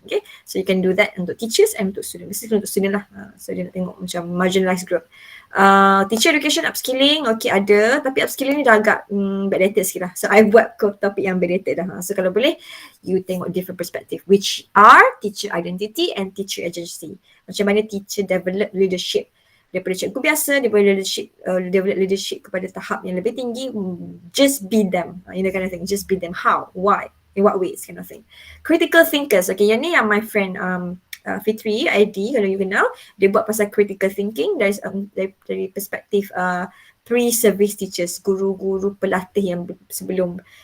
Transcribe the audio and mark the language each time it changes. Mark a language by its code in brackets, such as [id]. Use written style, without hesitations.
[en] Okay, so you can do that [ms] untuk [en] teachers and untuk student. Basically untuk student [ms] lah. So dia nak tengok macam [en] marginalized group. Teacher education upskilling, [ms] okay ada, tapi upskilling ni dah agak backdated sikit lah. So I buat topik yang [en] backdated [ms] dah. [en] So [ms] kalau boleh, [en] you [ms] tengok [en] different perspective, which are teacher identity and teacher agency. [ms] Macam mana teacher [en] develop leadership [ms] daripada cikgu biasa, dia boleh develop leadership kepada tahap yang lebih tinggi. [en] Just be them, kind of thing. Just be them. How? Why? In what ways? Kind of thing. Critical thinkers. [ms] Okay, yang ni yang [en] my friend [ms] Fitri ID, kalau you kenal, dia buat pasal [en] critical thinking [ms] dari perspektif [en] pre-service teachers, [ms] guru-guru pelatih yang sebelum